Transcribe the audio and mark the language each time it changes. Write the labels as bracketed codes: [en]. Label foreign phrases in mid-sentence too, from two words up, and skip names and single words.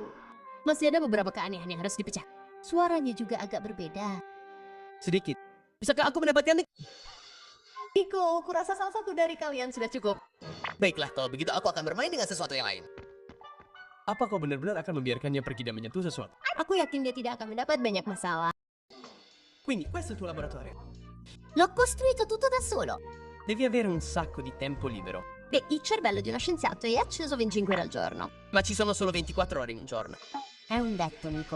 [id] Masih ada beberapa keanehan yang harus dipecah. Suaranya juga agak berbeda. Sedikit. Bisakah aku mendapatkan... Nico, kurasa salah satu dari kalian sudah cukup. Baiklah, kalau begitu aku akan bermain dengan sesuatu yang lain. Apa kau benar-benar akan membiarkannya pergi dan menyentuh sesuatu? Aku yakin dia tidak akan mendapat banyak masalah. [it] Quindi, questo è il tuo laboratorio. L'ho costruito tutto da solo. Devi avere un sacco di tempo libero. Beh, il cervello di uno scienziato è acceso 25 ore al giorno. Ma ci sono solo 24 ore in un giorno. È un detto, Nico.